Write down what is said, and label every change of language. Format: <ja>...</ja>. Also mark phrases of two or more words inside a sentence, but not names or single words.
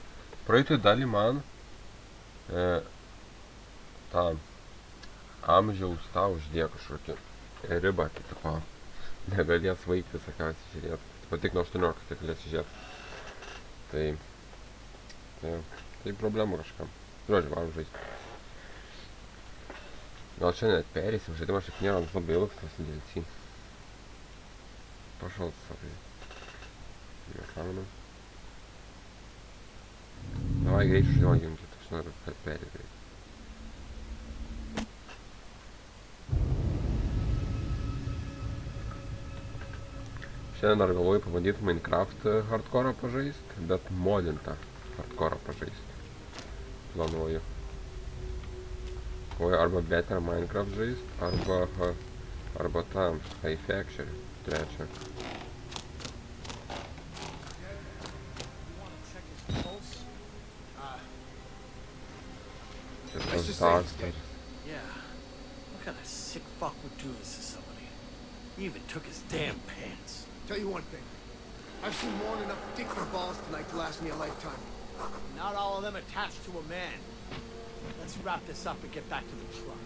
<lt>Praeitoj dalį man tą amžiaus tą uždėjo kažkokį ribą, tai tipo negalės vaikai visokiausiai žiūrėti. Tipo tik nuo 18 tai galės žiūrėti. Tai problemų kažkam. Žodžiu, varom žaisti. Gal čia net pereisim, žaidimas šiaip nėra labai ilgas tas DLC.</lt> <ru>Пошел смотри.</ru> <lt>Nesąmonė. Davai greičiau žaidimą jungti, aš noriu perėti. Šiandien dar galvoju pabandyti Minecraft hardcore pažaist, bet modintą hardcore pažaist. Planuoju. Galvoju arba better Minecraft žaist, arba tam High Factory trečią.</lt> <en>Yeah. What kind of sick fuck would do this to somebody? He even took his damn pants. Tell you one thing. I've seen more than enough dick and balls tonight to last me a lifetime. Not all of them attached to a man. Let's wrap this up and get back to the truck.</en>